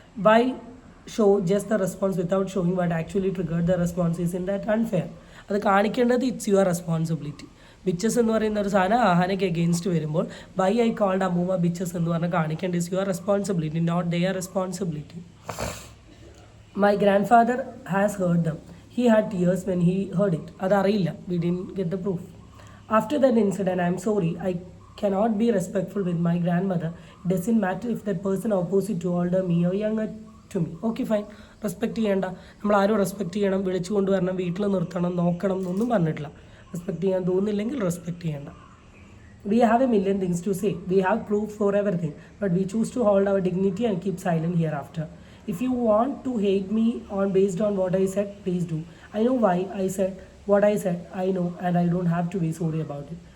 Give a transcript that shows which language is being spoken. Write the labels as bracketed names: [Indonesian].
[English] Why show just the response without showing what actually triggered the response isn't that unfair. [Malayalam] അത് കാണിക്കേണ്ടത് [English] It's your responsibility. [Malayalam] Bitches എന്ന് പറയുന്ന ഒരു സാധനം അഹാനയ്ക്ക് against വരുമ്പോൾ [English] why I called [Malayalam] അമ്മൂമ്മ ബിച്ചസ് എന്ന് പറഞ്ഞാൽ കാണിക്കേണ്ടത് [English] Is your responsibility, not their responsibility. My grandfather has heard them. He had tears when he heard it. [Malayalam] അതറിയില്ല. [English] We didn't get the proof. After that incident, I'm sorry. I cannot be respectful with my grandmother. It doesn't matter if that person opposite to older me or younger to me. Okay, fine. [Malayalam] Respect ചെയ്യേണ്ട. നമ്മൾ ആരും respect ചെയ്യണം, വിളിച്ചു കൊണ്ടുവരണം, വീട്ടിൽ നിർത്തണം, നോക്കണം എന്നൊന്നും പറഞ്ഞിട്ടില്ല. റെസ്പെക്റ്റ് ചെയ്യാൻ തോന്നുന്നില്ലെങ്കിൽ റെസ്പെക്റ്റ് ചെയ്യേണ്ട. [English] We have a million things to say. We have proof for everything. But we choose to hold our dignity and keep silent hereafter. If you want to hate me based on what I said, please do. I know why I said what I said. I know, and I don't have to be sorry about it.